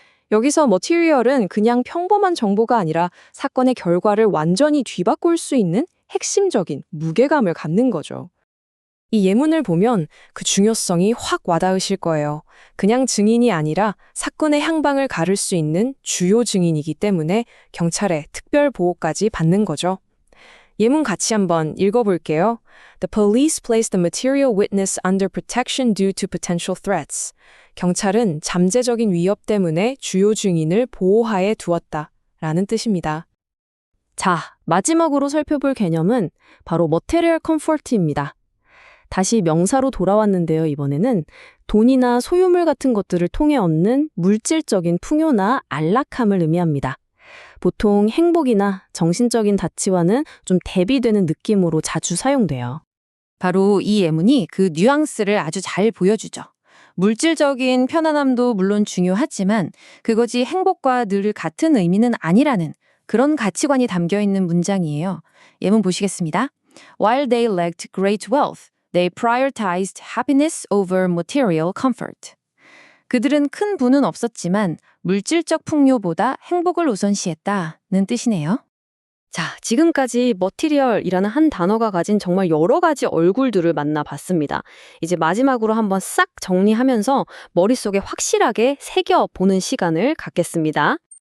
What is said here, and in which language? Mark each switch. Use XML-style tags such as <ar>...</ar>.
<ko>여기서 material은 그냥 평범한 정보가 아니라 사건의 결과를 완전히 뒤바꿀 수 있는 핵심적인 무게감을 갖는 거죠. 이 예문을 보면 그 중요성이 확 와닿으실 거예요. 그냥 증인이 아니라 사건의 향방을 가를 수 있는 주요 증인이기 때문에 경찰의 특별 보호까지 받는 거죠. 예문 같이 한번 읽어볼게요.</ko> <en>The police placed the material witness under protection due to potential threats.</en> <ko>경찰은 잠재적인 위협 때문에 주요 증인을 보호하에 두었다 라는 뜻입니다. 자, 마지막으로 살펴볼 개념은 바로 material comfort입니다. 다시 명사로 돌아왔는데요, 이번에는 돈이나 소유물 같은 것들을 통해 얻는 물질적인 풍요나 안락함을 의미합니다. 보통 행복이나 정신적인 가치와는 좀 대비되는 느낌으로 자주 사용돼요. 바로 이 예문이 그 뉘앙스를 아주 잘 보여주죠. 물질적인 편안함도 물론 중요하지만 그것이 행복과 늘 같은 의미는 아니라는 그런 가치관이 담겨 있는 문장이에요. 예문 보시겠습니다.</ko> <en>While they lacked great wealth, they prioritized happiness over material comfort.</en> <ko>그들은 큰 부는 없었지만 물질적 풍요보다 행복을 우선시했다는 뜻이네요. 자, 지금까지 material이라는 한 단어가 가진 정말 여러 가지 얼굴들을 만나봤습니다. 이제 마지막으로 한번 싹 정리하면서 머릿속에 확실하게 새겨보는 시간을 갖겠습니다.</ko>